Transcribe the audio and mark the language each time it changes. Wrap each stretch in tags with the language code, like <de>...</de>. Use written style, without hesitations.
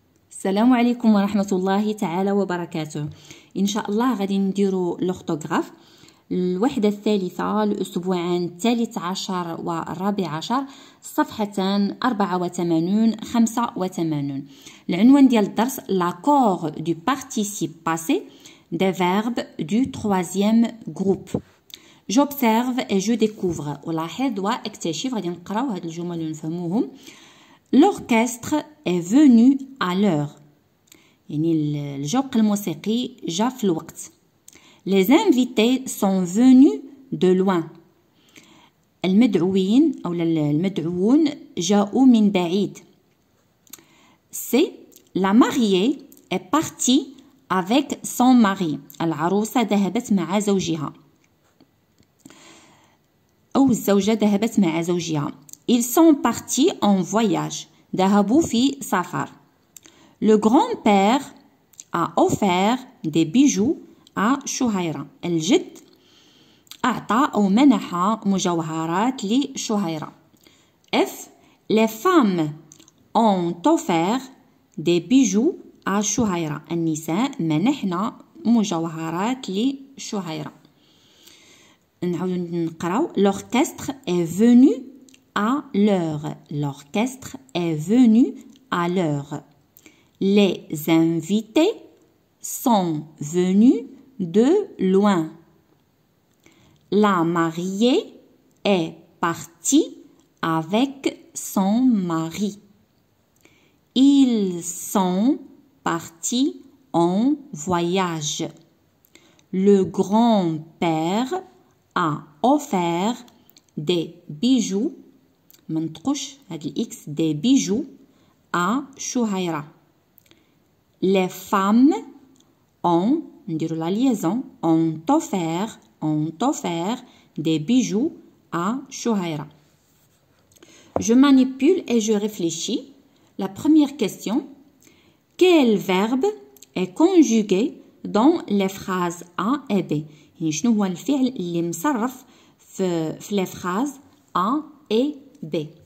<ar>السلام عليكم ورحمة الله تعالى وبركاته. إن شاء الله غادي نديرو لوغتوغراف الوحدة الثالثة الأسبوعان الثالث عشر والرابع عشر صفحتان 84 85. العنوان ديال الدرس</ar> <fr>l'accord du participe passé des verbes du troisième groupe. J'observe et je découvre.</fr> <ar>ولاحظ واكتشف. غادي نقراو هاد الجمل ونفهموهم.</ar> <fr>L'orchestre est venu à l'heure.</fr> <ar>يعني الجوق الموسيقي جا في الوقت.</ar> <fr>Les invités sont venus de loin.</fr> <ar>المدعوين أو المدعوون جاءوا من بعيد.</ar> <fr>C'est la mariée est partie avec son mari.</fr> <ar>العروسة ذهبت مع زوجها. أو الزوجة ذهبت مع زوجها.</ar> <fr>Ils sont partis en voyage.</fr> <ar>ذهبوا في سفر.</ar> <fr>Le grand-père a offert des bijoux à شهيرة.</fr> <ar>الجد أعطى أو منح مجوهرات لشهيرة. F.</ar> <fr>Les femmes ont offert des bijoux à شهيرة.</fr> <ar>النساء منحنا مجوهرات لشهيرة. نعاود نقراو.</ar> <fr>L'orchestre est venu à l'heure. L'orchestre est venu à l'heure. Les invités sont venus de loin. La mariée est partie avec son mari. Ils sont partis en voyage. Le grand-père a offert des bijoux.</fr> <ar>منطقش هاد الإكس</ar> <fr>des bijoux à</fr> <ar>شهيرة.</ar> <fr>Les femmes ont</fr> <ar>نديرو</ar> <fr>la liaison ont offert des bijoux à شهيرة. Je manipule et je réfléchis. La première question. Quel verbe est conjugué dans les phrases A et B؟</fr> <ar>يعني شنو هو الفعل اللي مصرف في</ar> <fr>les phrases A et B.</fr>